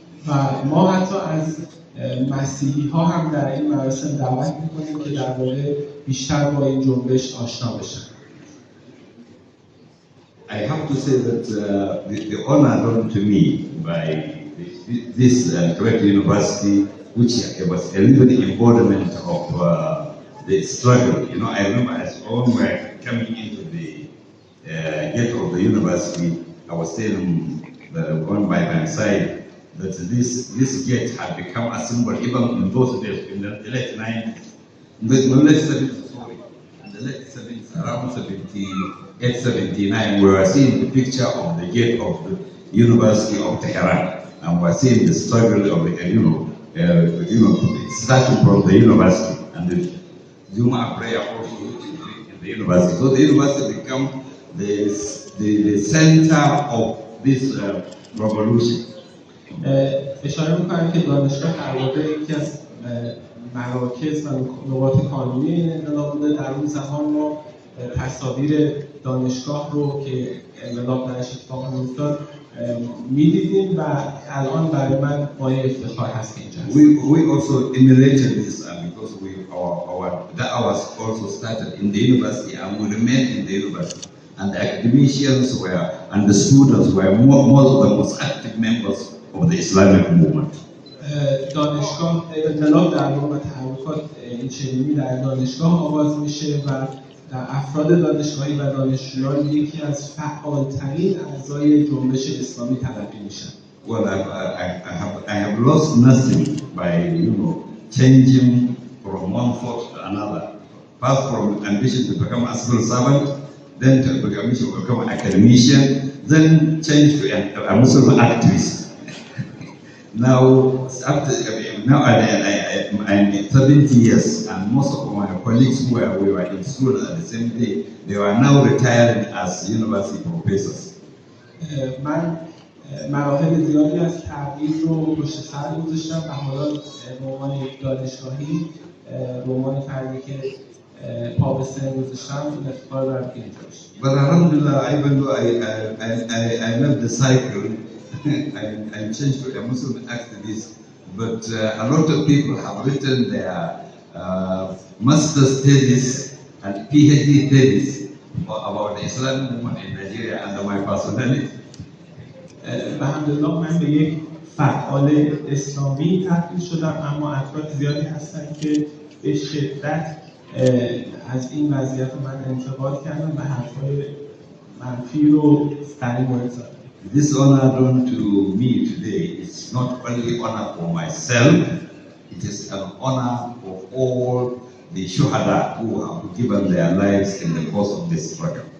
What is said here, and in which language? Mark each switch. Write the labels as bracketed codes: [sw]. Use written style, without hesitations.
[fa] و ما حتی از مسیحی ها هم در این مراسم دعوت میکنیم که در واقع بیشتر با این جنبش آشنا بشن. [en] I have to say that the honor done to me by this great university, which was a living embodiment of the struggle. You know, I remember as all were coming into the gate of the university, I was telling the one by my side that this gate had become a symbol even in those days, in the late 90s, in the late 70s, sorry, in the late 70s, around 78, 79, we were seeing the picture of the gate of the University of Tehran, and we were seeing the struggle of the, starting from the university, and the Juma prayer also in the university. So the university became the center of this revolution. [fa] اشاره میکنم که دانشگاه در واقع یکی از مراکز و نقاط کانونی این انقلاب بوده. در اون زمان ما تصاویر دانشگاه رو که انقلاب درش اتفاق می‌افتاد می‌دیدیم و الان برای من مایه افتخار هست که اینجا هست. [en] We also emulated this because our da'was also started in the university and we remained in the university. And the academicians were, and the students were most of the most active members of the Islamic movement. [fa] دانشگاه انقلاب در واقع تحرکات این چنینی در دانشگاه آغاز میشه و در افراد دانشگاهی و دانشجویان یکی از فعالترین اعضای جنبش اسلامی تلقی میشن. [en] Well, I have lost nothing by changing from one thought to another. First from ambition to become a civil servant, then to become an academician, then change to a Muslim activist. Now I'm 70 years, and most of my colleagues who we were in school at the same day, they are now retiring as university professors. [fa] من مراحل زیادی از تغییر رو پشت سر گذاشتم و حالا به عنوان یک دانشگاهی، به عنوان فردی که پا به سن گذاشتم این افتخار دارم که اینجا باشم. [en] But alhamdulillah, even though I left the cycle, I changed to a Muslim activist, but a lot of people have written their master's thesis and PhD thesis about the Islamic movement in Nigeria under my personality. [fa] الحمدلله من به یک فعال اسلامی تبدیل شدم، اما افراد زیادی هستن که به شدت از این وضعیت من انتقاد کردن و حرفای منفی رو در این مورد زدن. [en] This honor done to me today is not only honor for myself, it is an honor for all the shuhada who have given their lives in the course of this struggle.